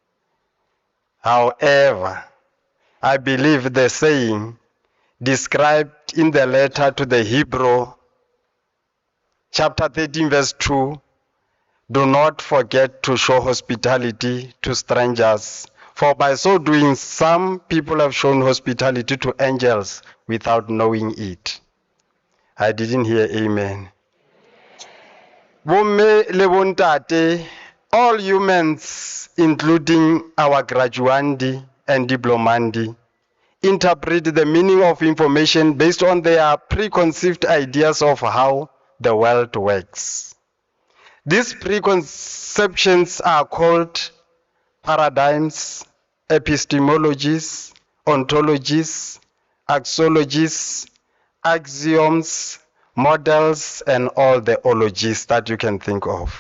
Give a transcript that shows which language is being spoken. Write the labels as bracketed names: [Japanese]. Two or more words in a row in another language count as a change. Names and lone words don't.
[English] However, I believe the saying described in the letter to the Hebrew, chapter 13, verse 2, do not forget to show hospitality to strangers, for by so doing, some people have shown hospitality to angels without knowing it. I didn't hear amen. [Southern Sotho] Bomme le bontate, [English] all humans, including our graduandi and diplomandi, interpret the meaning of information based on their preconceived ideas of how the world works. These preconceptions are called paradigms, epistemologies, ontologies, axiologies, axioms, models, and all the ologies that you can think of.